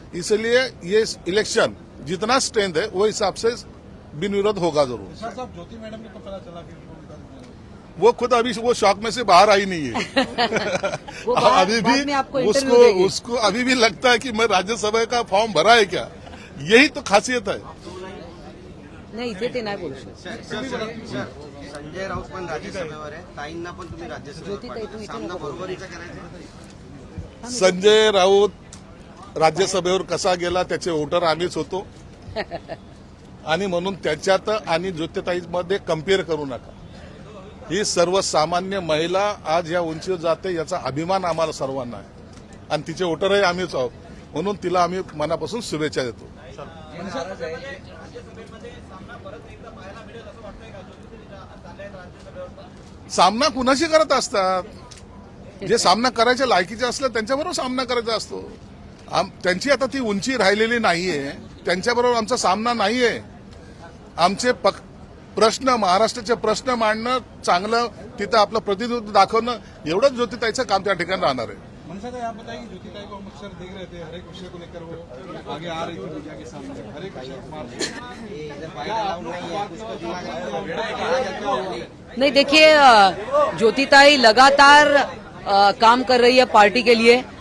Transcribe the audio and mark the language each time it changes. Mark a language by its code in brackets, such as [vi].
[hi] इसलिए ये इलेक्शन जितना स्ट्रेंथ है वो हिसाब से बिन विरोध होगा जरूर. साहब, ज्योति मैडम को तो पता चला कि वो खुद अभी वो शौक में से बाहर आई नहीं है. वो अभी बाद में आपको भी इंटरव्यू देगी. उसको अभी भी लगता है कि मैं राज्यसभा का फॉर्म भरा है क्या. यही तो खासियत है. [mr] नाही, इथे ते नाही बोलू शकत. सर, संजय राऊत पण राज्यसभेवर आहे, ताईंना पण तुम्ही ज्योतिताई, तू राज्यसभेवर इथे सामना नको. बरोबरीचा करायचा. संजय राऊत राज्यसभेवर कसा गेला त्याचे वोटर आम्हीच होतो आणि म्हणून त्याच्यात आणि ज्योतिताईमध्ये कम्पेअर करू नका. ही सर्वसामान्य महिला आज या उंचीवर जाते, याचा अभिमान आम्हाला सर्वांना आहे आणि तिचे वोटरही आम्हीच आहोत. म्हणून तिला आम्ही मनापासून शुभेच्छा देतो. सामना कुणाशी करत असतात? जे सामना करायच्या लायकीचे असलं त्यांच्याबरोबर सामना करायचा असतो. त्यांची आता ती उंची राहिलेली नाहीये, त्यांच्याबरोबर आमचा सामना नाहीये. आमचे प्रश्न, महाराष्ट्राचे प्रश्न मांडणं, चांगलं तिथं आपलं प्रतिनिधित्व दाखवणं, एवढंच ज्योतिताईचं काम त्या ठिकाणी राहणार आहे. [hi] मनसा का आप बताइए, ज्योतिताई को हम अक्सर देख रहे थे, हर एक विषय को लेकर वो आगे आ रही थी मीडिया के सामने, हर एक विषय नहीं, देखिए ज्योतिताई लगातार काम कर रही है पार्टी के लिए.